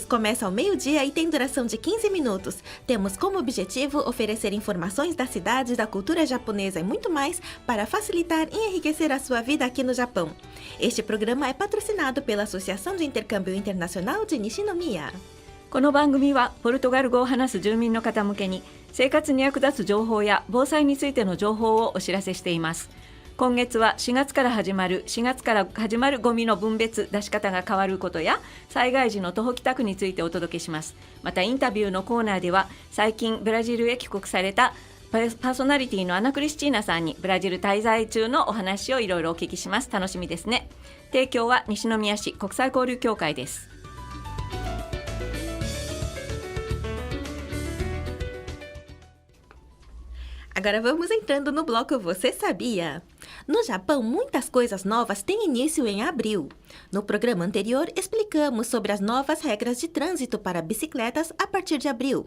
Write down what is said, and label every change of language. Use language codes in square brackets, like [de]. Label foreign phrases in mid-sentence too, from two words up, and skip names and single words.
[pt] Começa ao meio-dia e tem duração de 15 minutos. Temos como objetivo oferecer informações da cidade, da cultura japonesa e muito mais para facilitar e enriquecer a sua vida aqui no Japão. Este programa é patrocinado pela Associação de Intercâmbio Internacional de Nishinomiya. [ja] この番組はポルトガル語を話す住民の方向けに生活に役立つ情報や防災についての情報をお知らせしています。今月は4月から始まるゴミの分別出し方が変わることや災害時の徒歩帰宅についてお届けします。またインタビューのコーナーでは最近ブラジルへ帰国されたパーソナリティのアナ・クリスチーナさんにブラジル滞在中のお話をいろいろお聞きします。楽しみですね。提供は西宮市国際交流協会です。 [pt] Agora vamos entrando no bloco Você Sabia? No Japão, muitas coisas novas têm início em abril. No programa anterior, explicamos sobre as novas regras de trânsito para bicicletas a partir de abril.